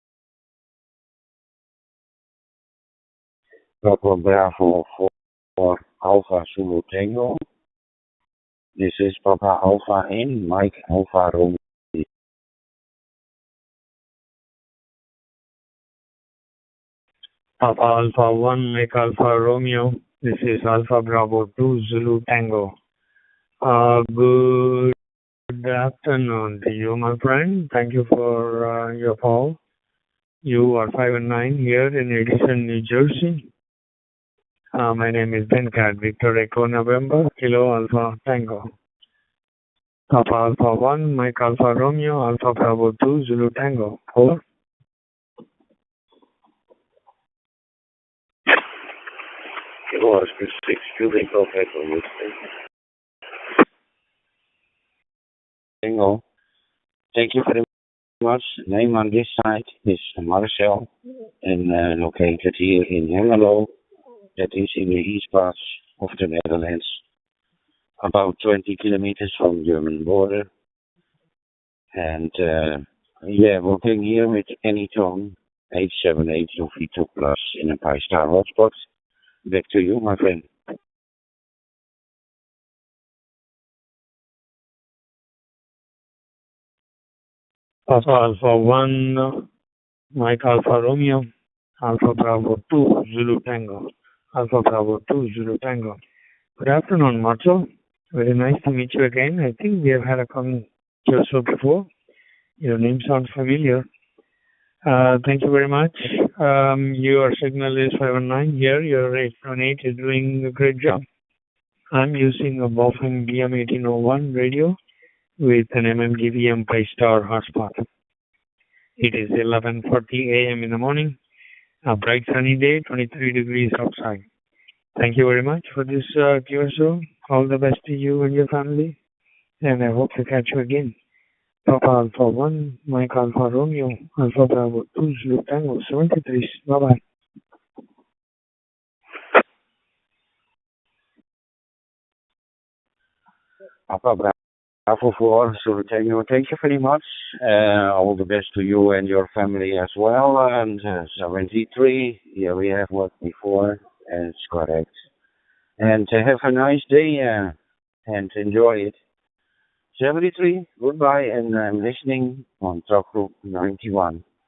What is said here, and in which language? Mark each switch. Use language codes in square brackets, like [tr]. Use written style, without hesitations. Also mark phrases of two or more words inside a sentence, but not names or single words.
[en] Papa Bravo 4 Alpha Zulu Tango. This is Papa Alpha and Mike Alpha Romeo. Papa Alpha 1, Mike Alpha Romeo. This is Alpha Bravo 2, Zulu Tango. Good afternoon to you, my friend. Thank you for your call. You are 5 and 9 here in Edison, New Jersey. My name is Venkat, Victor Echo November, Kilo Alpha Tango. Papa Alpha 1, Mike Alpha Romeo, Alpha Bravo 2, Zulu Tango. Over. Kilo Oscar 6, Julie Golf Echo Houston. Tango. Thank you very much. Name on this site is Marcel and located here in Hengelo. That is in the east part of the Netherlands, about 20 kilometers from German border. And working here with Anytone 878 UV2 Plus in a Pi-Star hotspot. Back to you, my friend. Papa Alpha 1, Mike Alpha Romeo, Alpha Bravo 2, Zulu Tango. Alpha Bravo 2, Zulu Tango. Good afternoon, Marcel. Very nice to meet you again. I think we have had a conversation before. Your name sounds familiar. Thank you very much. Your signal is 519 here. Your 818 is doing a great job. I'm using a Boffin BM1801 radio with an MMDVM Pi-Star hotspot. It is 11:40 a.m. in the morning. A bright sunny day, 23 degrees outside. Thank you very much for this QSO. All the best to you and your family. And I hope to catch you again. Papa Alpha 1, Mike Alpha Romeo, Alpha Bravo 2, Zulu Tango, 73. Bye-bye. Papa Bravo 4, Zulu Tango, thank you very much. All the best to you and your family as well. And 73, yeah, we have worked before, and it's correct. And have a nice day and enjoy it. 73, goodbye, and I'm listening on Talk Group 91.